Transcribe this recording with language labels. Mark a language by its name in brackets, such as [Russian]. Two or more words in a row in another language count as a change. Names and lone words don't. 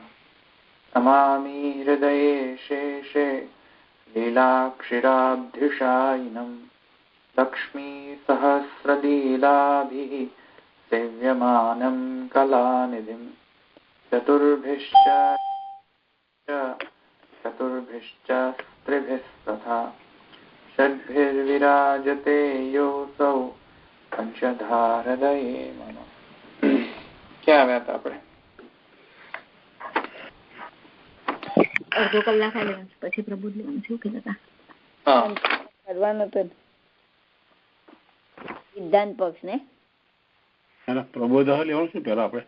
[Sanskrit] नमामि हृदये शेषे लीलाक्षिराब्धिशायिनं लक्ष्मीसहस्रलीलाभिः सेव्यमानं कलानिधिं चतुर्भिश्च स्त्रिभिस्तथा षड्भिर्विराजते योऽसौ पंचधारदये मम। [Gujarati] क्या આવ્યા હતા આપણે? અડધો કલાક આવ્યા પછી પ્રબોધ લેવાનું છે કે નતા? હા કરવાનું તો સિદ્ધાંત પક્ષ ને પ્રબોધ લેવાનું છે પેલા આપણે?